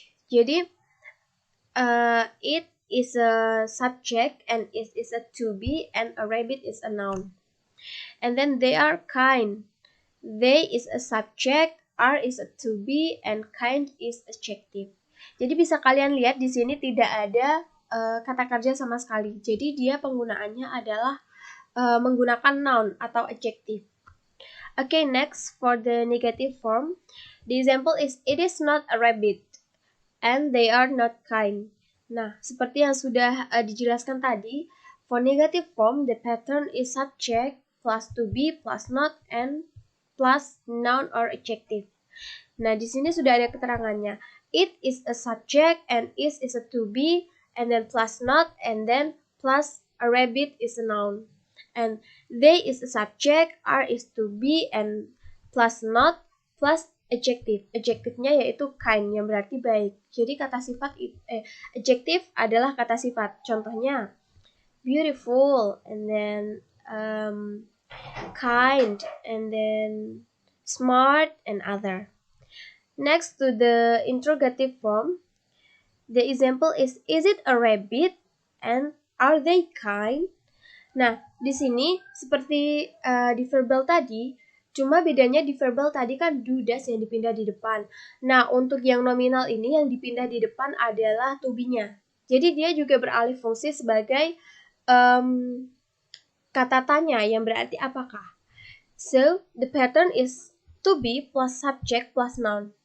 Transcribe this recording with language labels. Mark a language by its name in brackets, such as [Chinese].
[Indonesian] Jadi [English] it is a subject and it is a to be and a rabbit is a noun. And then they are kind. They is a subject, are is a to be, and kind is adjective. [Indonesian] Jadi bisa kalian lihat di sini tidak ada kata kerja sama sekali. Jadi dia penggunaannya adalah menggunakan noun atau adjective. [English] Okay, next for the negative form. The example is it is not a rabbit and they are not kind. [Indonesian] Nah, seperti yang sudah dijelaskan tadi, [English] for negative form the pattern is subject plus to be plus not and plus noun or adjective. [Indonesian] Nah, di sini sudah ada keterangannya. [English] It is a subject and is a to be and then plus not and then plus a rabbit is a noun. And they is a subject, are is to be and plus not plus adjective. [Indonesian] Adjective-nya yaitu kind yang berarti baik. Jadi kata sifat adjective adalah kata sifat. Contohnya [English] beautiful and then kind and then smart and other. Next to the interrogative form, the example is it a rabbit and are they kind? [Indonesian] Nah, di sini seperti di verbal tadi, cuma bedanya di verbal tadi kan do does yang dipindah di depan. Nah, untuk yang nominal ini yang dipindah di depan adalah to be-nya. Jadi dia juga beralih fungsi sebagai kata tanya yang berarti apakah. [English] So, the pattern is to be plus subject plus noun.